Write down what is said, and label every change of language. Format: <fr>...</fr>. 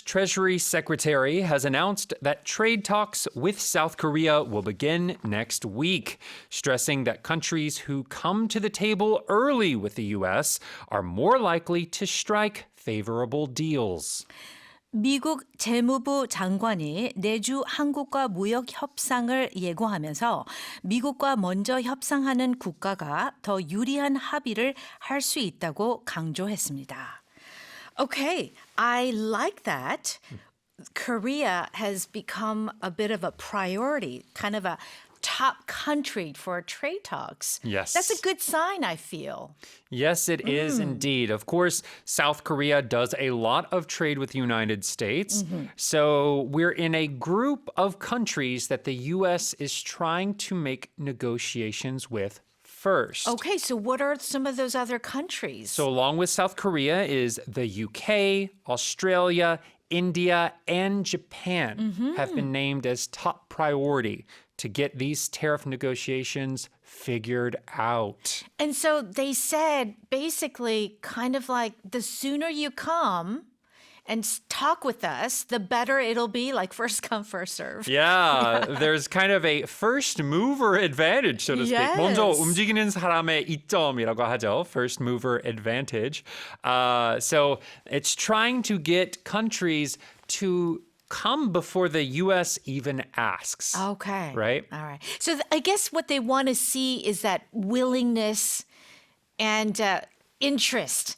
<en>Treasury Secretary has announced that trade talks with South Korea will begin next week, stressing that countries who come to the table early with the U.S. are more likely to strike favorable deals.</en> <ko>미국 재무부 장관이 내주 한국과 무역 협상을 예고하면서 미국과 먼저 협상하는 국가가 더 유리한 합의를 할 수 있다고 강조했습니다.</ko> <en>Okay, I like that. Korea has become a bit of a priority, kind of a top country for trade talks. Yes. That's a good sign, I feel. Yes, it is indeed. Of course, South Korea does a lot of trade with the United States. So we're in a group of countries that the U.S. is trying to make negotiations with first. Okay, so what are some of those other countries? So along with South Korea is the UK, Australia, India, and Japan have been named as top priority to get these tariff negotiations figured out. And so they said basically kind of like the sooner you come and talk with us, the better it'll be, like first come, first serve. Yeah, there's kind of a first mover advantage, so to speak. Yes.</en> <ko>먼저 움직이는 사람의 이점이라고 하죠.</ko> <en>First mover advantage. So it's trying to get countries to come before the U.S. even asks. Okay. Right? All right. So I guess what they want to see is that willingness and interest</en>